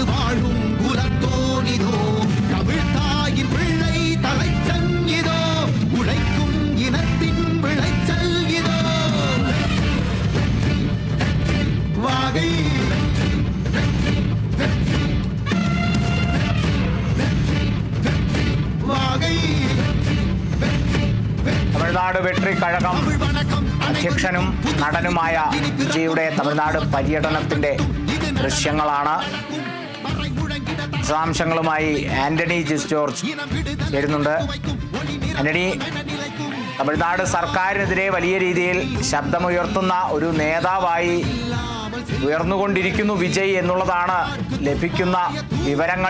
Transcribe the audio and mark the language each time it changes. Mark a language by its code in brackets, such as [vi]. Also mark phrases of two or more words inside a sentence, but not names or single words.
[ta] வாழும் குலத்தோனிதோ தமிழ்தாயின் பிள்ளை தலைச்சன் இதோ உழைக்கும் இனத்தின் விளைச்சல் இதோ வாகை வாகை [ml] തമിഴ്നാട് വെട്രി കഴകം അധ്യക്ഷനും നടനുമായ വിജയുടെ തമിഴ്നാട് പര്യടനത്തിന്റെ ദൃശ്യങ്ങളാണ്. വിശദാംശങ്ങളുമായി ആന്റണി ജിസ് ജോർജ് ചേരുന്നുണ്ട്. ആന്റണി, തമിഴ്നാട് സർക്കാരിനെതിരെ വലിയ രീതിയിൽ ശബ്ദമുയർത്തുന്ന ഒരു നേതാവായി ഉയർന്നുകൊണ്ടിരിക്കുന്നു വിജയ് എന്നുള്ളതാണ് ലഭിക്കുന്ന വിവരങ്ങൾ.